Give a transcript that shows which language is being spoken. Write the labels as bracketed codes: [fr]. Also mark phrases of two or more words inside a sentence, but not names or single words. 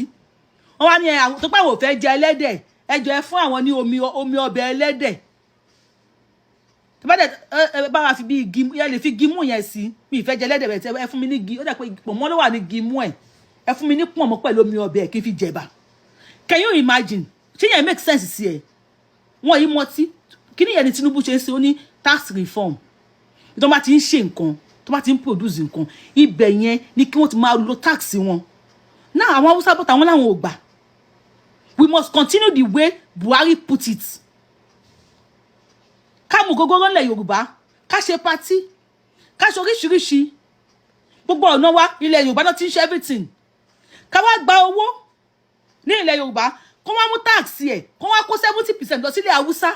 [yo] Wọ́n wá ní àwọn tó pé àwọn ò fẹ́ jẹ ẹlẹ́dẹ̀. Ẹ jọ̀ọ́ ẹ fún àwọn ní omi ọbẹ̀ ẹlẹ́dẹ̀. Tó bá dẹ̀ bá wa fi bí igi ẹ lè fi gimú yẹn sí. Mi ìfẹ́ jẹ ẹlẹ́dẹ̀ bẹ̀ tẹ́ ẹ fún mi ní igi. Ó dà pé pọ̀nmọ́ ló wà ní gimú ẹ̀. Ẹ fún mi ní pọ̀nmọ́ pẹ̀lú omi ọbẹ̀ kí n fi jẹ̀bà. [en] Can you imagine? [yo] Ṣé yẹn [en] make sense [yo] sí ẹ? Wọ́n yìí mọtí. Kí ni yẹn ni Tinubu ṣe ń ṣe ó ní [en] tax reform. [yo] Tó bá ti ń ṣe nǹkan, tó bá ti ń produce nǹkan, ibẹ̀ yẹn ni kí wọ́n ti máa lo tax wọn. Now àwọn Hausa bọ́ta wọn láwọn ò gbà. [en] We must continue the way Buhari put it. [yo] Ká mú gógóró ńlẹ̀ Yorùbá, ká ṣe party, ká ṣe oríṣiríṣi. Gbogbo ọ̀nà wa ilẹ̀ Yorùbá náà ti ń ṣe everything. Ká wá gba owó ní ilẹ̀ Yorùbá, kó wá mú tax ẹ̀, kó wá kó 70% lọ sílẹ̀ Haúsá.